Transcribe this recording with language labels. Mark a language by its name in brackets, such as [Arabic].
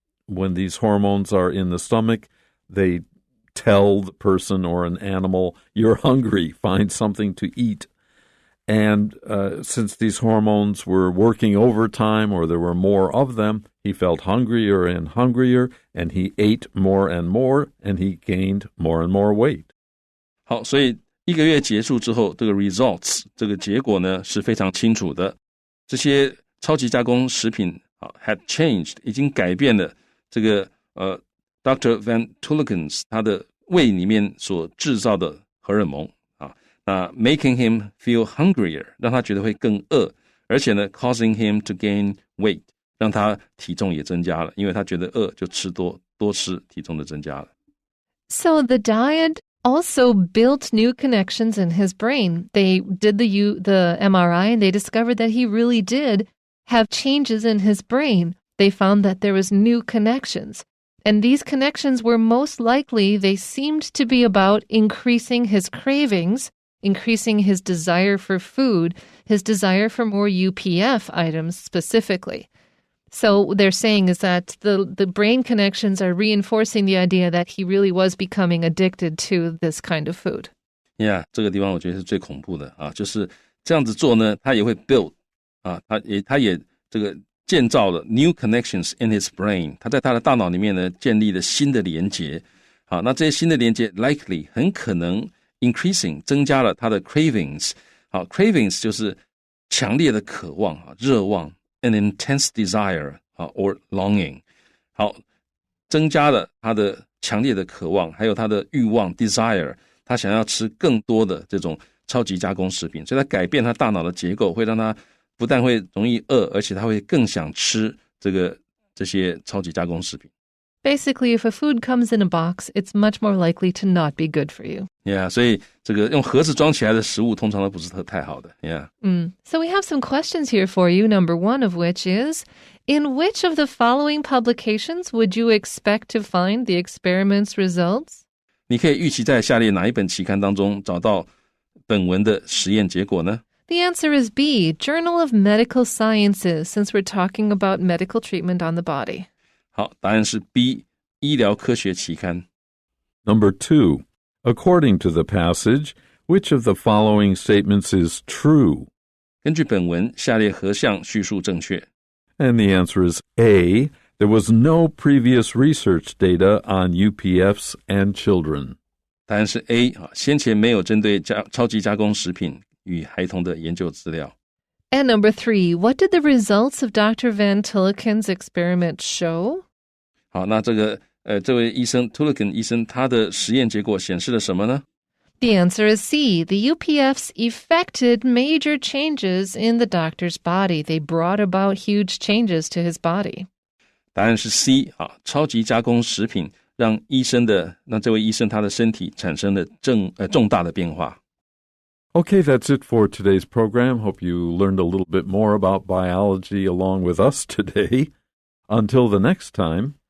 [English] When these hormones are in the stomach, they tell the person or an animal, you're hungry, find something to eat. And since these hormones were working overtime or there were more of them, he felt hungrier and hungrier, and he ate more and more, and he gained more and more weight. [Chinese] 好，所以1个月结束之后，这个 results 这个结果呢是非常清楚的。这些超级加工食品 had changed 已经改变了这个Dr. Van Tulleken 他的胃里面所制造的荷尔蒙 making him feel hungrier 让他觉得会更饿，而且呢 causing him to gain weight 让他体重也增加了，因为他觉得饿就吃多吃，体重就增加了。 [English] So the diet also built new connections in his brain. They did the MRI and they discovered that he really did have changes in his brain. They found that there was new connections. And these connections were most likely, they seemed to be about increasing his cravings, increasing his desire for food, his desire for more UPF items specifically. So they're saying is that the brain connections are reinforcing the idea that he really was becoming addicted to this kind of food. [Chinese] Yeah, 这个地方我觉得是最恐怖的就是这样子做呢，他也会 build 他也这个建造了 new connections in his brain，他在他的大脑里面呢建立了新的连结。那这些新的连结 likely 很可能 increasing 增加了他的 cravings。 cravings 就是强烈的渴望热望。 An intense desire or longing 增加了他的强烈的渴望，还有他的欲望 desire， 他想要吃更多的这种超级加工食品，所以他改变他大脑的结构，会让他不但会容易饿，而且他会更想吃这些超级加工食品。 [English] Basically, if a food comes in a box, it's much more likely to not be good for you. [Chinese] Yeah, 所以这个用盒子装起来的食物通常都不是太好的。 [English] Yeah. So we have some questions here for you, number one of which is, in which of the following publications would you expect to find the experiment's results? [Chinese] 你可以预期在下列哪一本期刊当中找到本文的实验结果呢？ [English] The answer is B, Journal of Medical Sciences, since we're talking about medical treatment on the body. [Chinese] 好，答案是 B, 医疗科学期刊。 [English] Number 2, according to the passage, which of the following statements is true? [Chinese] 根据本文，下列何项叙述正确？ [English] And the answer is A. There was no previous research data on UPFs and children. [Chinese] 答案是 A 先前没有针对超级加工食品与孩童的研究资料。 [English] And number 3, what did the results of Dr. Van Tilliken's experiment show? [Chinese] 好，那这位医生 Tilliken 医生他的实验结果显示了什么呢？ [English] The answer is C. The UPFs effected major changes in the doctor's body. They brought about huge changes to his body. [Chinese] 答案是 C 超级加工食品让这位医生他的身体产生了重大的变化。 [English] Okay, that's it for today's program. Hope you learned a little bit more about biology along with us today. Until the next time,